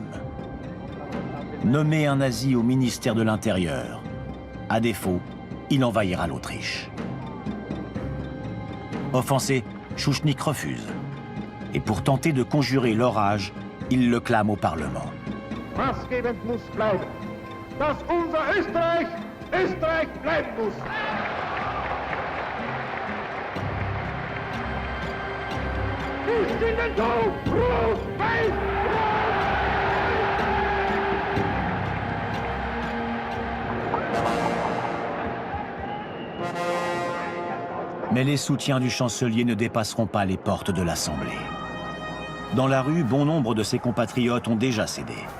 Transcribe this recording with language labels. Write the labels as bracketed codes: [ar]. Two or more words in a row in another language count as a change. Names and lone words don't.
[fr] Nommer un nazi au ministère de l'Intérieur. À défaut, il envahira l'Autriche. Offensé, Schuschnigg refuse. Et pour tenter de conjurer l'orage, il le clame au Parlement. [de] Maßgebend muss bleiben, dass unser Österreich, Österreich bleiben muss. Nicht in den Tod, Rot, Weiß, [fr] Mais les soutiens du chancelier ne dépasseront pas les portes de l'Assemblée. Dans la rue, bon nombre de ses compatriotes ont déjà cédé.